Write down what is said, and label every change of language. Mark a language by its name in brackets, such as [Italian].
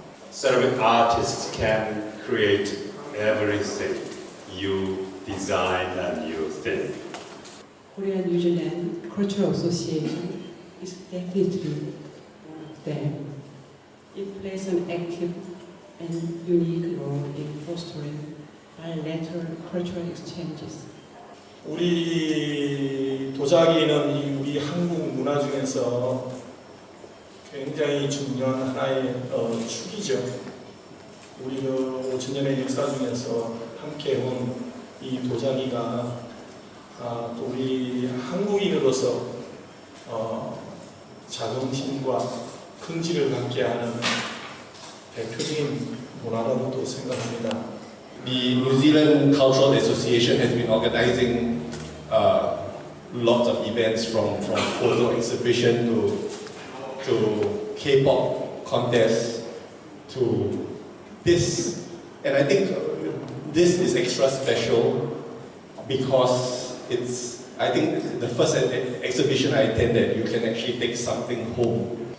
[English] Ceramic artists can create everything you design and you think. Korea New Zealand Cultural Association is definitely one of them. It plays an active and unique role in fostering bilateral cultural exchanges. [Korean] 우리 도자기는 우리 한국 문화 중에서 굉장히 중요한 하나의 축이죠. 우리 5,000년의 역사 중에서 함께 온 이 도자기가 또 우리 한국인으로서 자긍심과 긍지를 갖게 하는 대표적인 문화라고 또 생각합니다. [English] The New Zealand Cultural Association has been organizing lots of events from photo exhibition to K-pop contests to this, and I think this is extra special because I think the first exhibition I attended, you can actually take something home.